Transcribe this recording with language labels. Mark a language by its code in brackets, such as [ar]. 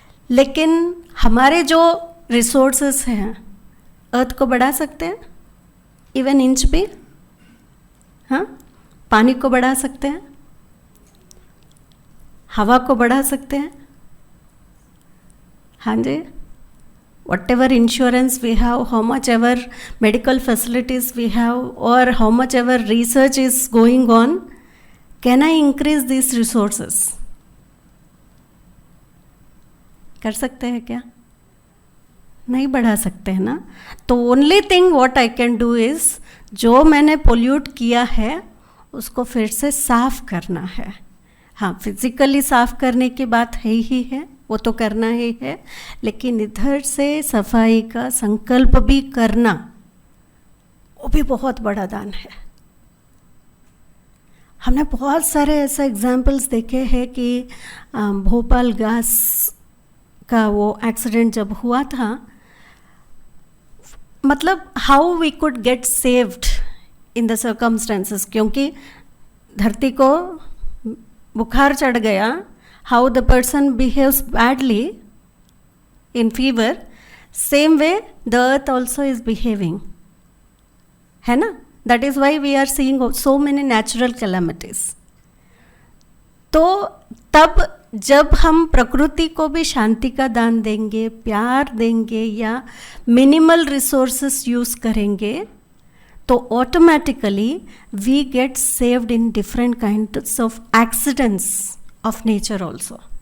[hi] लेकिन हमारे जो रिसोर्सेज हैं, अर्थ को बढ़ा सकते हैं, इवन इंच भी. हाँ, पानी को बढ़ा सकते हैं, हवा को बढ़ा सकते हैं. [en] हाँ जी, whatever insurance we have, how much ever medical facilities we have, or how much ever research is going on, can I increase these resources? [hi] कर सकते हैं क्या? नहीं बढ़ा सकते हैं ना. तो [en] only thing what I can do is, [hi] जो मैंने पोल्यूट किया है उसको फिर से साफ करना है. हाँ, फिजिकली साफ करने की बात है ही है, वो तो करना ही है, लेकिन इधर से सफाई का संकल्प भी करना, वो भी बहुत बड़ा दान है. हमने बहुत सारे ऐसे एग्जाम्पल्स देखे हैं कि भोपाल गैस का वो एक्सीडेंट जब हुआ था, मतलब [en] how we could get saved in the circumstances, [hi] क्योंकि धरती को बुखार चढ़ गया. [en] How the person behaves badly in fever, same way the earth also is behaving, है ना. That is why we are seeing so many natural calamities. [hi] तो तब जब हम प्रकृति को भी शांति का दान देंगे, प्यार देंगे या मिनिमल रिसोर्सेस यूज़ करेंगे, तो automatically [en] We get saved in different kinds of accidents of nature also.